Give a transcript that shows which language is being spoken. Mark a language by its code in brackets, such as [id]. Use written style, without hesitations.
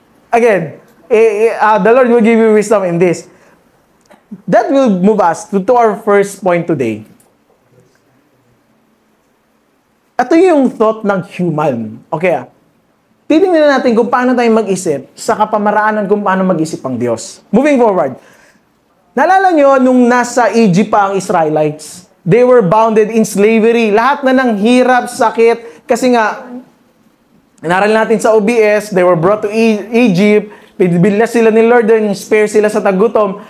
[en] Again, the Lord will give you wisdom in this. That will move us to our first point today. [tl] Ito yung thought ng human. Okay, titingnan natin kung paano tayo mag-isip sa kapamaraanan kung paano mag-isip ang Diyos. [en] Moving forward. [tl] Naalala nyo, nung nasa Egypt pa ang Israelites, [en] they were bounded in slavery. [tl] Lahat na ng hirap, sakit, kasi nga, inaral natin sa OBS, [en] they were brought to Egypt, [tl] pinibili sila ni Lord, then spare sila sa tagutom.